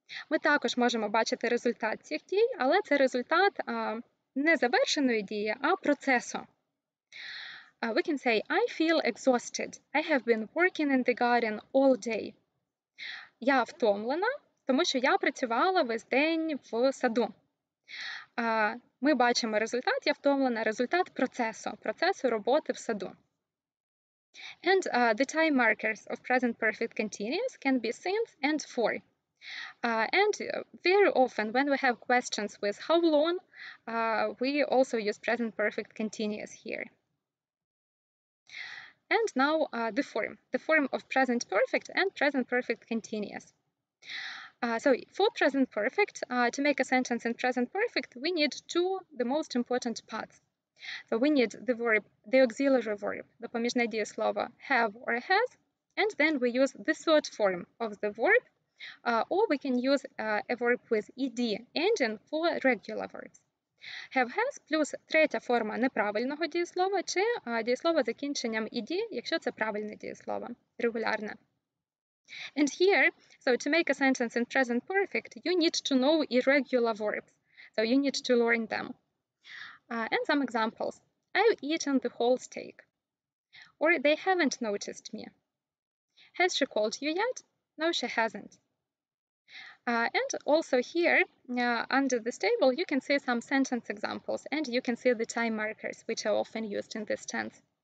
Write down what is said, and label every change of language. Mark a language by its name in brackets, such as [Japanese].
[Ukrainian] Ми також можемо бачити результат цих дій, але це результат не завершеної дії, а процесу. [English] We can say, I feel exhausted. I have been working in the garden all day. [Ukrainian] Я втомлена, тому що я працювала весь день в саду. Ми бачимо результат, я втомлена, результат процесу роботи в саду. [English] And the time markers of present perfect continuous can be since and for. And very often when we have questions with how long, we also use present perfect continuous here. And now the form of present perfect and present perfect continuous. So for present perfect, to make a sentence in present perfect, we need the most important parts. So we need the verb, the auxiliary verb, [Ukrainian] допоміжне дієслово [English] have or has, and then we use the third form of the verb, or we can use a verb with ed ending for regular verbs. [Ukrainian] Have has плюс третя форма неправильного дієслова чи дієслово з закінченням ed, якщо це правильне дієслово, регулярне. [English] And here, so to make a sentence in present perfect, you need to know irregular verbs. So you need to learn them. And some examples. I've eaten the whole steak. Or they haven't noticed me. Has she called you yet? No, she hasn't. And also here, under this table, you can see some sentence examples and you can see the time markers, which are often used in this tense.